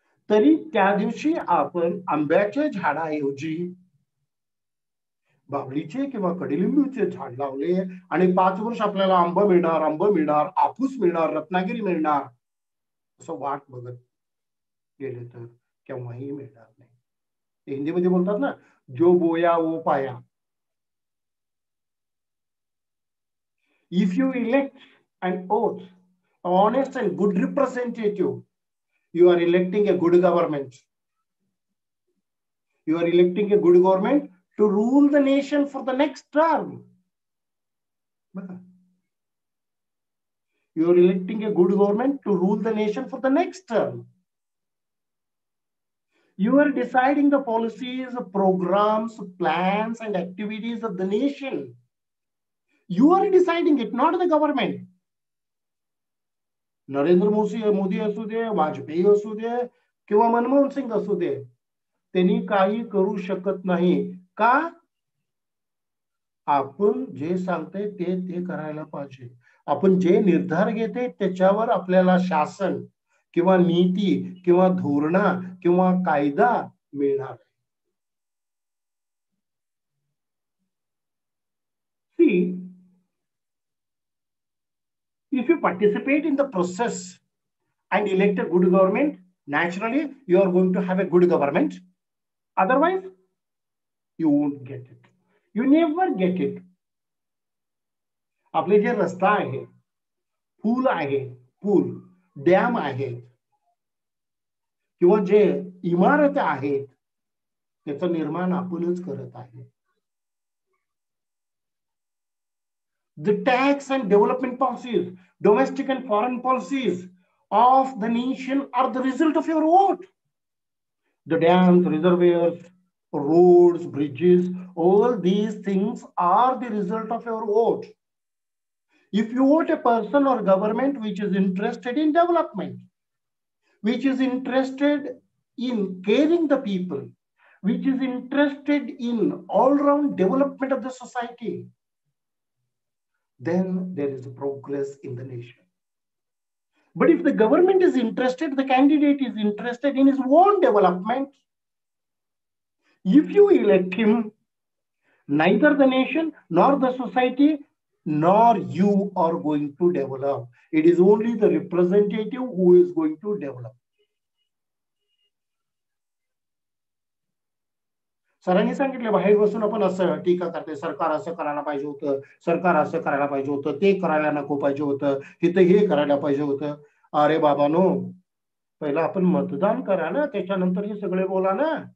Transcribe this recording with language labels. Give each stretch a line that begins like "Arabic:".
Marathi: तरी त्या दिवशी आपण आंब्याच्या झाडाऐवजी बाबळीचे किंवा कडलिंबूचे झाड लावले आणि 5 वर्ष आपल्याला आंबा मिळणार, हापूस मिळणार, रत्नागिरी मिळणार, असं वाट बघत गेले तर केव्हाही मिळणार नाही. हिंदीमध्ये बोलतात ना,
Hindi: जो बोया वो पाया.
English: If you elect an oath, honest and good representative, you are electing a good government. You are electing a good government to rule the nation for the next term. You are electing a good government to rule the nation for the next term. You are deciding the policies, programs, plans, and activities of the nation. You are deciding it, not the government.
Marathi: Narendra Modi असू दे, वाजपेयी असू दे किंवा मनमोहन सिंग असू दे, त्यांनी काही करू शकत नाही. का? आपण जे सांगते ते करायला पाहिजे. आपण जे निर्धार घेते त्याच्यावर आपल्याला शासन किंवा नीती किंवा धोरण किंवा कायदा मिळणार.
English: See, if you participate in the process and elect a good government, naturally you are going to have a good government. Otherwise, you won't get it. You never get it.
Marathi: आपले जे रस्ता आहे, पूल आहे, डॅम आहेत किंवा जे इमारत आहेत, त्याचं निर्माण आपणच करत आहे.
English: The tax and development policies, domestic and foreign policies of the nation are the result of your vote. The dams, reservoirs, roads, bridges, all these things are the result of your vote. If you vote a person or government which is interested in development, which is interested in caring the people, which is interested in all-round development of the society, then there is progress in the nation. But if the government is interested, the candidate is interested in his own development, if you elect him Neither the nation nor the society nor you are going to develop. It is only the representative who is going to develop.
Marathi: सरांनी सांगितलं बाहेर बसून आपण असं टीका करते, सरकार असं करायला पाहिजे होतं, सरकार असं करायला पाहिजे होतं, ते करायला नको पाहिजे होतं, इथं हे करायला पाहिजे होतं. अरे बाबानो, पहिला आपण मतदान करा ना, त्याच्यानंतर हे सगळे बोला ना.